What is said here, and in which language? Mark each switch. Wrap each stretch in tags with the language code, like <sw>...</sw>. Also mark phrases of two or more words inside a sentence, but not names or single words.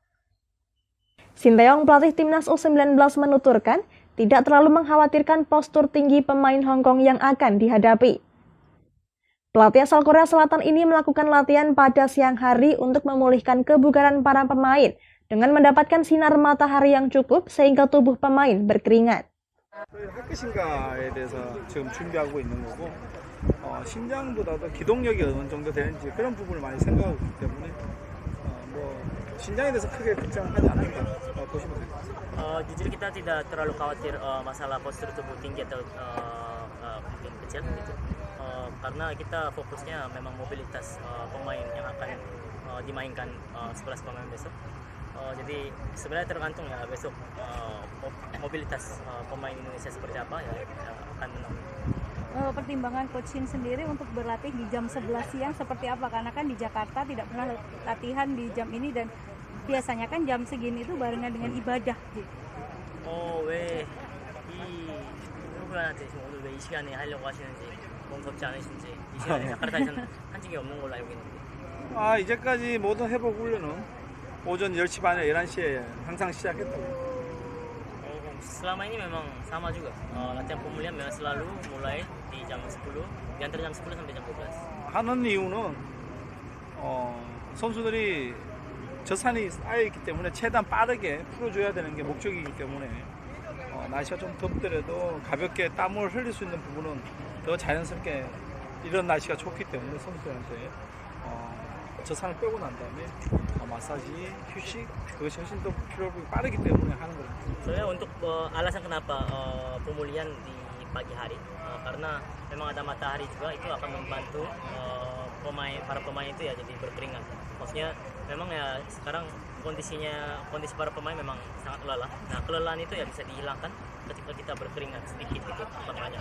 <id>Sinteyong, pelatih Timnas U19 menuturkan, tidak terlalu mengkhawatirkan postur tinggi pemain Hong Kong yang akan dihadapi. Pelatih asal Korea Selatan ini melakukan latihan pada siang hari untuk memulihkan kebugaran para pemain dengan mendapatkan sinar matahari yang cukup sehingga tubuh pemain berkeringat.</id> <ko>할 것인가에 대해서 지금 준비하고 있는 거고 신장보다도 기동력이 어느 정도 되는지 그런 부분을 많이 생각하고 있기 때문에 신장에 대해서 크게 걱정하지 않는다 보시면 됩니다.</ko> <id>Jujur kita tidak terlalu khawatir masalah postur tubuh tinggi atau mungkin kecil gitu. Karena kita fokusnya memang mobilitas pemain yang akan dimainkan 11 pemain besok. Jadi sebenarnya tergantung ya besok mobilitas pemain Indonesia seperti apa ya akan menang. Pertimbangan coach Shin sendiri untuk berlatih di jam 11 siang seperti apa? Karena kan di Jakarta tidak pernah latihan di jam ini dan biasanya kan jam segini itu barengan dengan ibadah gitu.</id> <ko>왜 이 프로그램한테 지금 오늘 왜 이 시간에 하려고 하시는지 멈섭지 않으신지 이 시간에 자카르타에서는 한 적이 없는 걸로 알고 있는데. 이제까지 모든 회복 훈련은 오전 10시 반에 11시에 항상 시작했다고.</ko> <id>Selama ini memang sama juga. Latihan pemulihan memang selalu mulai di jam 10, di antara jam 10 sampai jam 12.</id> <ko>하는 이유는 선수들이 저산이 쌓여있기 때문에 최대한 빠르게 풀어줘야 되는 게 목적이기 때문에 날씨가 좀 덥더라도 가볍게 땀을 흘릴 수 있는 부분은 더 자연스럽게 이런 날씨가 좋기 때문에 선수들한테 저산을 빼고 난 다음에 massage, 휴식, 그것이 훨씬 더 필요하고 빠르기 때문에 하는 거예요.</ko> <id>Soalnya untuk alasan kenapa pemulihan di pagi hari, karena memang ada matahari juga itu akan membantu para pemain itu ya jadi berkeringat. Maksudnya memang ya sekarang kondisi para pemain memang sangat lelah. Nah kelelahan itu ya bisa dihilangkan ketika kita berkeringat sedikit gitu makanya.</id>